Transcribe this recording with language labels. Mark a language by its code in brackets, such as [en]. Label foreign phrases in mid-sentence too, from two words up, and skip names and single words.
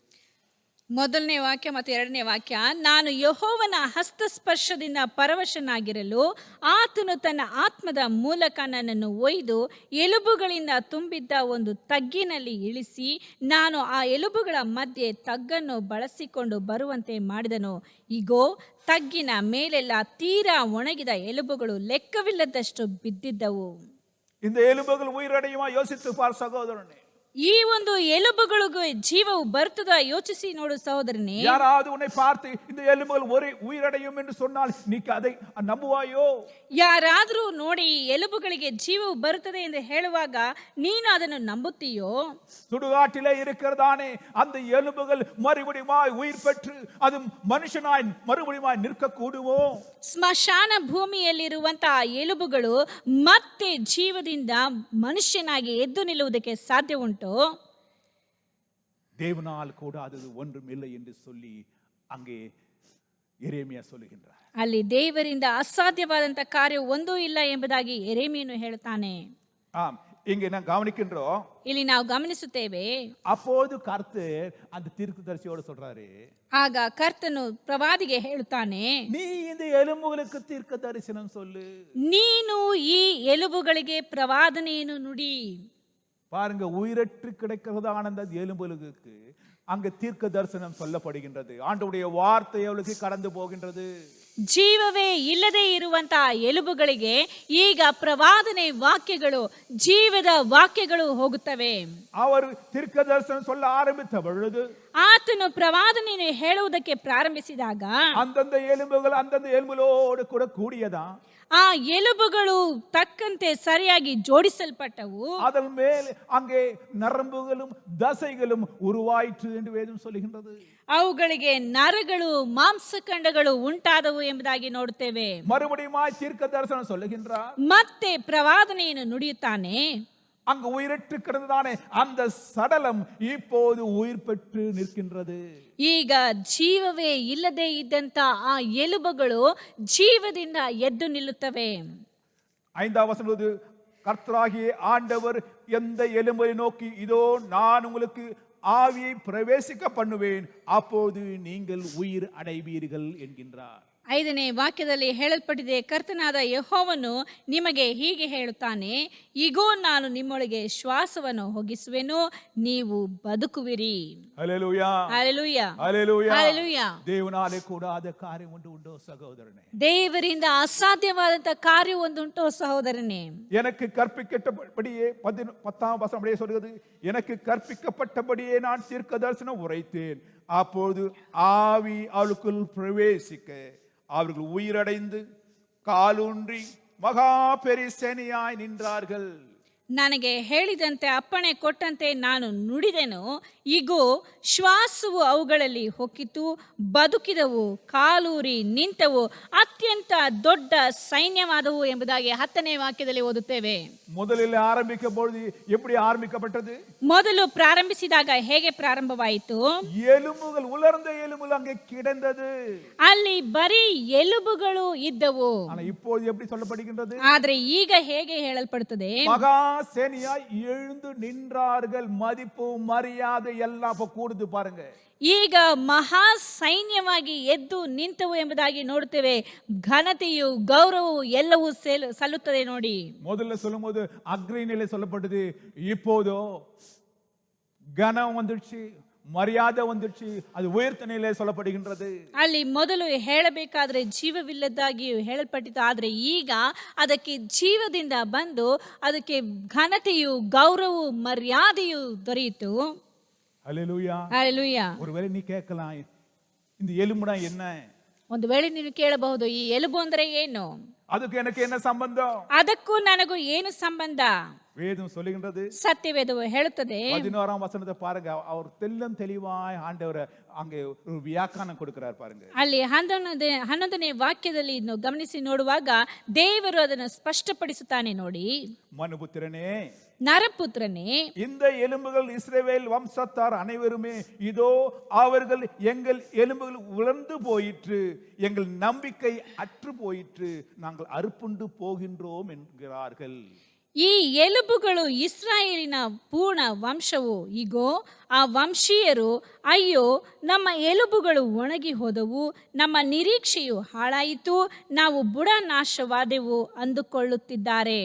[kn] 1ನೇ ವಾಕ್ಯ ಮತ್ತು 2ನೇ ವಾಕ್ಯ, ನಾನು ಯೆಹೋವನ ಹಸ್ತಸ್ಪರ್ಶದಿಂದ ಪರವಶನಾಗಿರಲು ಆತನು ತನ್ನ ಆತ್ಮದ ಮೂಲಕ ನನ್ನನ್ನು ಒಯ್ದು ಎಲುಬುಗಳಿಂದ ತುಂಬಿದ್ದ ಒಂದು ತಗ್ಗಿನಲ್ಲಿ ಇಳಿಸಿ ನಾನು ಆ ಎಲುಬುಗಳ ಮಧ್ಯೆ ತಗ್ಗನ್ನು ಬಳಸಿಕೊಂಡು ಬರುವಂತೆ ಮಾಡಿದನು. ಇಗೋ, ತಗ್ಗಿನ ಮೇಲೆಲ್ಲ ತೀರಾ ಒಣಗಿದ ಎಲುಬುಗಳು ಲೆಕ್ಕವಿಲ್ಲದಷ್ಟು ಬಿದ್ದಿದ್ದವು. [ta] இந்த எலும்புகள் உயிரடையுமா யோசித்து பார் சகோதரனே. [kn] ಈ ಒಂದು ಎಲುಬುಗಳಿಗೆ ಜೀವವು ಬರ್ತದ ಯೋಚಿಸಿ ನೋಡು ಸಹೋದರನೇ. [ta] யாராவது உன்னை பார்த்து இந்த எலும்புகள் ஒரே உயிரடையும் என்று சொன்னால் நீ அதை நம்புவாயோ? [kn] ಯಾರಾದರೂ ನೋಡಿ ಈ ಎಲುಬುಗಳಿಗೆ ಜೀವವು ಬರುತ್ತದೆ ಎಂದು ಹೇಳುವಾಗ ನೀನು ಅದನ್ನು ನಂಬುತ್ತೀಯೋ? [ta] சுடுகாட்டிலே இருக்கிறதானே அந்த எலும்புகள் மறுபடியுமாய் உயிர் பெற்று அது மனுஷனாய் மறுபடியுமாய் நிற்க கூடுமோ? [kn] ಸ್ಮಶಾನ ಭೂಮಿಯಲ್ಲಿರುವಂತಹ ಎಲುಬುಗಳು ಮತ್ತೆ ಜೀವದಿಂದ ಮನುಷ್ಯನಾಗಿ ಎದ್ದು ನಿಲ್ಲುವುದಕ್ಕೆ ಸಾಧ್ಯ ಉಂಟು? [ta] தேவனால் கூடாதது ஒன்றும் இல்லை என்று சொல்லி அங்கே எரேமியா சொல்லுகின்றார். [kn] ಅಲ್ಲಿ ದೇವರಿಂದ ಅಸಾಧ್ಯವಾದಂತ ಕಾರ್ಯ ಒಂದೂ ಇಲ್ಲ ಎಂಬುದಾಗಿ ಯೆರೆಮೀಯನು ಹೇಳ್ತಾನೆ. [ta] ஆம், இங்கே நான் கவனிக்கின்றோம். [kn] ಇಲ್ಲಿ ನಾವು ಗಮನಿಸುತ್ತೇವೆ, [ta] அப்போது கர்த்தர் அந்த தீர்க்கதரிசியோடு சொல்றாரு, [kn] ಆಗ ಕರ್ತನು ಪ್ರವಾದಿಗೆ ಹೇಳುತ್ತಾನೆ, [ta] நீ இந்த எலும்புகளுக்கு தீர்க்க தரிசனம் சொல்லு. [kn] ನೀನು ಈ ಎಲುಬುಗಳಿಗೆ ಪ್ರವಾದನೆಯನ್ನು ನುಡಿ. [ta] பாருங்க, உயிரற்று கிடைக்கிறதான அந்த எலும்புகளுக்கு அங்க தீர்க்க தரிசனம் சொல்லப்படுகின்றது. ஆண்டவருடைய வார்த்தை அவளுக்கு கடந்து போகின்றது. [kn] ಜೀವವೇ ಇಲ್ಲದೆ ಇರುವಂತಹ ಎಲುಬುಗಳಿಗೆ ಈಗ ಪ್ರವಾದನೆ ವಾಕ್ಯಗಳು, ಜೀವದ ವಾಕ್ಯಗಳು ಹೋಗುತ್ತವೆ. [ta] அவர் தீர்க்க தரிசனம் சொல்ல ஆரம்பித்த பொழுது [kn] ಆತನು ಪ್ರವಾದನೆಯನ್ನು ಹೇಳುವುದಕ್ಕೆ ಪ್ರಾರಂಭಿಸಿದಾಗ [ta] அந்தந்த எலும்புகள் அந்தந்த எலும்புகளோடு கூட கூடியதா, [kn] ಆ ಎಲುಬುಗಳು ತಕ್ಕಂತೆ ಸರಿಯಾಗಿ ಜೋಡಿಸಲ್ಪಟ್ಟವು. [ta] அதன் மேல் அங்கே நரம்புகளும் தசைகளும் உருவாயிற்று என்று வேதம் சொல்லுகின்றது. [kn] ಅವುಗಳಿಗೆ ನರಗಳು, ಮಾಂಸಖಂಡಗಳು ಉಂಟಾದವು ಎಂಬುದಾಗಿ ನೋಡುತ್ತೇವೆ. [ta] மறுபடியும் தீர்க்க தரிசனம் சொல்லுகின்றார். [kn] ಮತ್ತೆ ಪ್ರವಾದನೆಯನ್ನು ನುಡಿಯುತ್ತಾನೆ. [ta] அங்கு உயிரற்று கிடந்ததானே அந்த சடலம் இப்போது உயிர் பெற்று நிற்கின்றது. [kn] ಈಗ ಜೀವವೇ ಇಲ್ಲದೆ ಇದ್ದಂತ ಆ ಎಲುಬುಗಳು ಜೀವದಿಂದ ಎದ್ದು ನಿಲ್ಲುತ್ತವೆ. [ta] 5ஆம் வசனம், கர்த்தராகிய ஆண்டவர் எந்த எலும்பை நோக்கி, இதோ நான் உங்களுக்கு ஆவியை பிரவேசிக்க பண்ணுவேன், அப்போது நீங்கள் உயிர் அடைவீர்கள் என்கின்றார். [kn] 5ನೇ ವಾಕ್ಯದಲ್ಲಿ ಹೇಳಲ್ಪಟ್ಟಿದೆ, ಕರ್ತನಾದ ಯೆಹೋವನು ನಿಮಗೆ ಹೀಗೆ ಹೇಳುತ್ತಾನೆ, ಇಗೋ ನಾನು ನಿಮ್ಮೊಳಗೆ ಶ್ವಾಸವನ್ನು ಹೊಗಿಸುವೆನು, ನೀವು ಬದುಕುವಿರಿ. [ta] ஹல்லேலூயா, [kn] ಹಲ್ಲೆಲೂಯಾ, [ta] ஹல்லேலூயா. [kn] ಹಲ್ಲೆಲೂಯಾ. [ta] தேவனாலே கூடாத காரியம் ஒன்று உண்டோ சகோதரனே? [kn] ದೇವರಿಂದ ಅಸಾಧ್ಯವಾದಂತ ಕಾರ್ಯ ಒಂದುಂಟೋ ಸಹೋದರನೇ? [ta] எனக்கு கற்பிக்கப்பட்டபடியே 10ஆம் வசனம் அப்படியே சொல்கிறது, எனக்கு கற்பிக்கப்பட்டபடியே நான் தீர்க்க தரிசனம் உரைத்தேன், அப்போது ஆவி அவளுக்குள் பிரவேசிக்க அவர்கள் உயிரடைந்து காலூன்றி மகா பெரிசேனையாய் நின்றார்கள். [kn] ನನಗೆ ಹೇಳಿದಂತೆ ಅಪ್ಪಣೆ ಕೊಟ್ಟಂತೆ ನಾನು ನುಡಿದೆನು, ಇಗೋ ಶ್ವಾಸವು ಅವುಗಳಲ್ಲಿ ಹೊಕ್ಕಿತು, ಬದುಕಿದವು, ಕಾಲೂರಿ ನಿಂತವು, ಅತ್ಯಂತ ದೊಡ್ಡ ಸೈನ್ಯವಾದವು ಎಂಬುದಾಗಿ 10ನೇ ವಾಕ್ಯದಲ್ಲಿ ಓದುತ್ತೇವೆ. [ta] முதலில் ஆரம்பிக்கும் பொழுது எப்படி ஆரம்பிக்கப்பட்டது? [kn] ಮೊದಲು ಪ್ರಾರಂಭಿಸಿದಾಗ ಹೇಗೆ ಪ್ರಾರಂಭವಾಯಿತು? [ta] எலும்புகள், உலர்ந்த எலும்புகள் அங்கே கிடந்தது. [kn] ಅಲ್ಲಿ ಬರೀ ಎಲುಬುಗಳು ಇದ್ದವು. [ta] ஆனா இப்போது எப்படி சொல்லப்படுகின்றது? [kn] ಆದ್ರೆ ಈಗ ಹೇಗೆ ಹೇಳಲ್ಪಡುತ್ತದೆ? [ta] மகா சேனையாய் எழுந்து நின்றார்கள். மதிப்பு மரியாதை எல்லாம் அப்ப கூடுது பாருங்க. [kn] ಈಗ ಮಹಾ ಸೈನ್ಯವಾಗಿ ಎದ್ದು ನಿಂತವು ಎಂಬುದಾಗಿ ನೋಡುತ್ತೇವೆ. ಘನತೆಯು, ಗೌರವವು ಎಲ್ಲವೂ ಸಲ್ಲುತ್ತದೆ ನೋಡಿ. [ta] முதல்ல சொல்லும்போது அக்னியிலே சொல்லப்பட்டது, இப்போதோ கனம் வந்துடுச்சு, மரியாதை வந்துடுச்சு, அது உயர்த்த நிலையிலே சொல்லப்படுகின்றது. [kn] ಅಲ್ಲಿ ಮೊದಲು ಹೇಳಬೇಕಾದ್ರೆ ಜೀವವಿಲ್ಲದಾಗಿಯೂ ಹೇಳಲ್ಪಟ್ಟಿತು, ಆದ್ರೆ ಈಗ ಅದಕ್ಕೆ ಜೀವದಿಂದ ಬಂದು ಅದಕ್ಕೆ ಘನತೆಯು, ಗೌರವವು, ಮರ್ಯಾದೆಯು ದೊರೆಯಿತು. [ta] ஹல்லேலூயா. [kn] ಹಲ್ಲೆಲೂಯಾ. [ta] ஒருவேளை நீ கேட்கலாம், இந்த எலும்புனா என்ன? [kn] ಒಂದು ವೇಳೆ ನೀನು ಕೇಳಬಹುದು, ಈ ಎಲುಬು ಅಂದ್ರೆ ಏನು? [ta] அதுக்கு எனக்கு என்ன சம்பந்தம்? [kn] ಅದಕ್ಕೂ ನನಗೂ ಏನು ಸಂಬಂಧ? [ta] வேதம் சொல்லுகின்றது, [kn] ಸತ್ಯವೇದವು ಹೇಳುತ್ತದೆ. [ta] 11ஆம் வசனத்தை பாருங்க, அவர் தெல்லம் தெளிவாய் ஆண்டவர் அங்கே ஒரு வியாக்கியானம் கொடுக்கிறார் பாருங்க. [kn] ಅಲ್ಲಿ 11ನೇ ವಾಕ್ಯದಲ್ಲಿ ಗಮನಿಸಿ ನೋಡುವಾಗ ದೇವರು ಅದನ್ನು ಸ್ಪಷ್ಟಪಡಿಸುತ್ತಾನೆ ನೋಡಿ. [ta] மனுபுத்திரனே, [kn] ನರಪುತ್ರನೇ, [ta] இந்த எலும்புகள் இஸ்ரவேல் வம்சத்தார் அனைவருமே, இதோ அவர்கள் எங்கள் எலும்புகள் உலர்ந்து போயிற்று, எங்கள் நம்பிக்கை அற்று போயிற்று, நாங்கள் அறுப்புண்டு போகின்றோம் என்கிறார்கள். [kn] ಈ ಎಲುಬುಗಳು ಇಸ್ರಾಯೇಲಿನ ಪೂರ್ಣ ವಂಶವು, ಇಗೋ ಆ ವಂಶೀಯರು, ಅಯ್ಯೋ ನಮ್ಮ ಎಲುಬುಗಳು ಒಣಗಿ ಹೋದವು, ನಮ್ಮ ನಿರೀಕ್ಷೆಯು ಹಾಳಾಯಿತು, ನಾವು ಬುಡನಾಶವಾದೆವು ಅಂದುಕೊಳ್ಳುತ್ತಿದ್ದಾರೆ.